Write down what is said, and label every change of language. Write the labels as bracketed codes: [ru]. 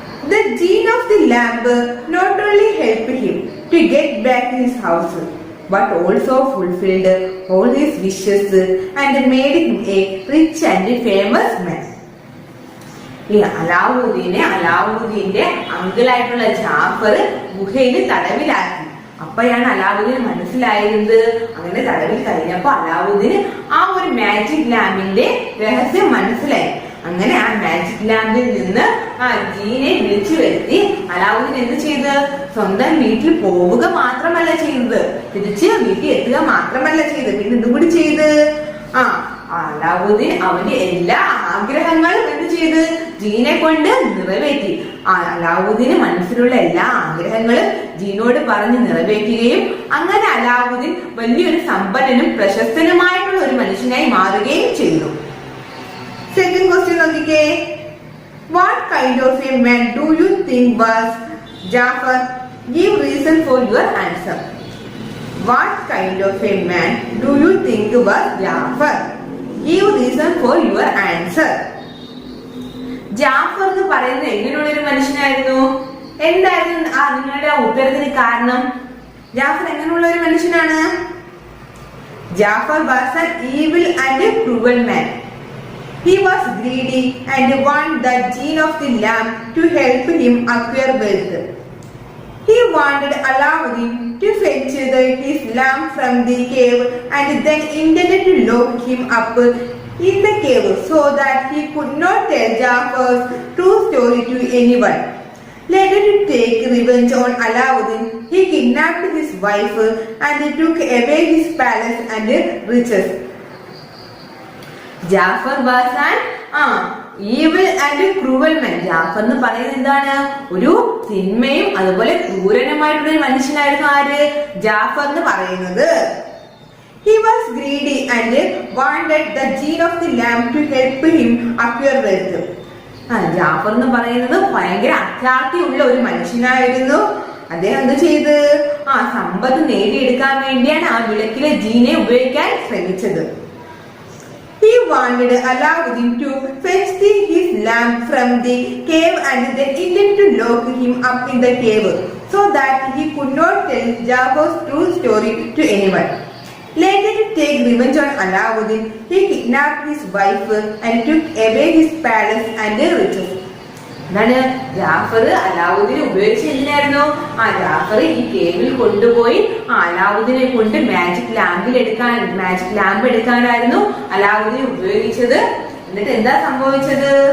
[en] The genie of the lamp not only helped him to get back to his house but also fulfilled all his wishes and made him a rich and famous man. [ml] ഈ അലാവുദ്ദീന്റെ അങ്കിളായിട്ടുള്ള ജാഫർ ഗുഹയിൽ തടവിലാക്കി. അപ്പോഴാണ് അലാവുദ്ദീന് മനസ്സിലായത്. അങ്ങനെ തടവിൽ കഴിഞ്ഞപ്പോ അലാവുദ്ദീന് ആ ഒരു magic ലാമ്പിന്റെ രഹസ്യം മനസ്സിലായി. അങ്ങനെ ആ മാജിക് ലാമ്പിൽ നിന്ന് ആ ജീനെ വിളിച്ചു വരുത്തി അലാവുദ്ദീൻ എന്ത് ചെയ്ത്? സ്വന്തം വീട്ടിൽ പോവുക മാത്രമല്ല ചെയ്തത്, തിരിച്ച് വീട്ടിൽ എത്തുക മാത്രമല്ല ചെയ്തത്, പിന്നെ എന്തും കൂടി ചെയ്ത് അലാവുദ്ദീൻ അവന്റെ എല്ലാ ആഗ്രഹങ്ങളും എന്ത് ചെയ്ത്? ജീനെ കൊണ്ട് നിറവേറ്റി. അലാവുദ്ദീന് മനസ്സിലുള്ള എല്ലാ ആഗ്രഹങ്ങളും ജീനോട് പറഞ്ഞ് നിറവേറ്റുകയും അങ്ങനെ അലാവുദ്ദീൻ വലിയൊരു സമ്പന്നനും പ്രശസ്തനുമായിട്ടുള്ള ഒരു മനുഷ്യനായി മാറുകയും ചെയ്തു. [en] Second question [ml] നോക്കിക്കേ, [en] what kind of a man do you think was Jafar? Give reason for your answer. What kind of a man do you think was Jafar? Give reason for your answer. [ml] Jafar എന്ന് പറയുന്നത് എങ്ങനെയുള്ള ഒരു മനുഷ്യനായിരുന്നു? എന്തായിരുന്നു നിങ്ങളുടെ ഉത്തരത്തിന് കാരണം? ജാഫർ എങ്ങനെയുള്ള ഒരു മനുഷ്യനാണ്? [en] Jafar was an evil and a cruel man. He was greedy and wanted the genie of the lamp to help him acquire wealth. He wanted Aladdin to fetch his lamp from the cave and then intended to lock him up in the cave so that he could not tell Jafar's true story to anyone. Later, to take revenge on Aladdin, he kidnapped his wife and took away his palace and riches. Jafar was an evil and cruel man. [ml] ജാഫർ എന്ന് പറയുന്നത് എന്താണ്? ഒരു തിന്മയും അതുപോലെ ക്രൂരനുമായിട്ടുള്ള ഒരു മനുഷ്യനായിരുന്നു ആര്? ജാഫർ എന്ന് പറയുന്നത്. [en] He was greedy and wanted the gene of the lamb to help him acquire wealth. [ml] Jafar എന്ന് പറയുന്നത് ഭയങ്കര അത്യാർത്ഥിയുള്ള ഒരു മനുഷ്യനായിരുന്നു. അദ്ദേഹം എന്ത് ചെയ്ത് സമ്പത്ത് നേടിയെടുക്കാൻ വേണ്ടിയാണ് ആ വിളക്കിലെ ജീനെ ഉപയോഗിക്കാൻ ശ്രമിച്ചത്. [en] He wanted Alauddin to fetch his lamb from the cave and then intended to lock him up in the cave so that he could not tell Jafar's true story to anyone. Later, to take revenge on Alauddin, he kidnapped his wife and took away his palace and riches. [ml] എന്താണ് ജാഫർ അലാവുദ്ദീനെ ഉപയോഗിച്ചില്ലായിരുന്നു? ജാഫർ ഈ കേവിൽ കൊണ്ടുപോയി അലാവുദ്ദീനെ കൊണ്ട് magic lamp എടുക്കാനായിരുന്നു Alauddin ഉപയോഗിച്ചത്. എന്നിട്ട് എന്താ സംഭവിച്ചത്?